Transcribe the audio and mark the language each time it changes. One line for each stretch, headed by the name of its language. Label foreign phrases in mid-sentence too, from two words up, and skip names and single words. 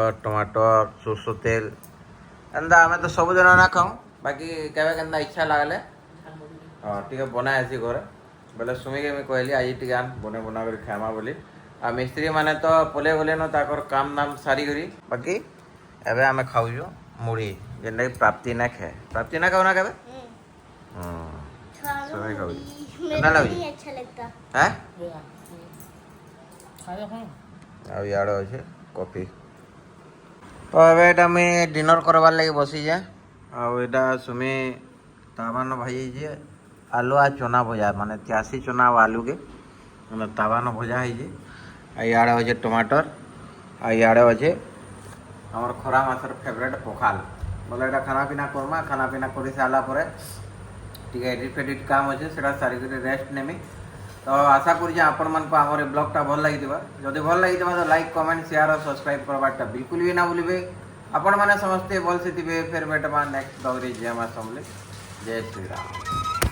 Sambalpuri: ଟମାଟର ସୋରିଷ ତେଲ ଏନ୍ତା ଆମେ ତ ସବୁଦିନ ନା ଖାଉ ବାକି କେବେ କେନ୍ତା ଇଚ୍ଛା ଲାଗଲେ ହଁ ଟିକେ ବନା ହେସି ଘରେ ବେଲେ ସୁମିକେ ମୁଇଁ କହିଲି ଆଜି ଟିକେ ଆନ୍ ବନେଇ ବନା କରି ଖାଇମା ବୋଲି ଆଉ ମିସ୍ତ୍ରୀ ମାନେ ତ ପଲେଇ ଗଲେନ ତାଙ୍କର କାମ ଦାମ ସାରିକରି ବାକି ଏବେ ଆମେ ଖାଉଛୁ ମୁଢ଼ି ଯେନ୍ଟାକି ପ୍ରାପ୍ତି ନା ଖାଏ ପ୍ରାପ୍ତି ନା ଖାଉ ନା କେବେ ସୁମି ଖାଉଛି କେନ୍ତା ଲାଗୁଛି
Hindi: अच्छा लगता
Sambalpuri: হ্যাঁ ଆଉ ଇଆଡ଼େ ଅଛେ କଫି ତ ଏବେ ଏଇଟା ମୁଇଁ ଡିନର କରବାର୍ ଲାଗି ବସିଛେ ଆଉ ଏଇଟା ସୁମି ତାୱାନ ଭାଜିଛେ ଆଲୁ ଆଉ ଚନା ଭଜା ମାନେ ଚାଷୀ ଚନା ଆଉ ଆଲୁକେ ମାନେ ତାୱାନ ଭଜା ହେଇଛେ ଆଉ ଇଆଡ଼େ ଅଛେ ଟମାଟର ଆଉ ଇଆଡ଼େ ଅଛେ ଆମର ଖରା ମାସର ଫେଭରେଟ୍ ପଖାଲ ବୋଲେ ଏଇଟା
Hindi: खाना पीना
Sambalpuri: କର୍ମା
Hindi: खाना पीना
Sambalpuri: କରି ସାରିଲା ପରେ ଟିକେ ଏଡ଼ିଟ୍ ଫେଡ଼ିଟ୍ କାମ ଅଛେ ସେଟା ସାରିକରି ରେଷ୍ଟ ନେମି ତ ଆଶା କରୁଛେ ଆପଣମାନଙ୍କୁ ଆମର ଏ ବ୍ଲଗ୍ଟା ଭଲ ଲାଗିଥିବା ଯଦି ଭଲ ଲାଗିଥିବା ତ
English: like comment share
Sambalpuri: ଆଉ ସବସ୍କ୍ରାଇବ୍ କରବାରଟା ବିଲକୁଲ ବି ନା ଭୁଲିବେ ଆପଣମାନେ ସମସ୍ତେ ଭଲସେ ଥିବେ ଫେର୍ ଭେଟବା ନେକ୍ସଟ ବ୍ଲଗ୍ରେ ଜୟ ମା ସମଲେଇ ଜୟ ଶ୍ରୀରାମ।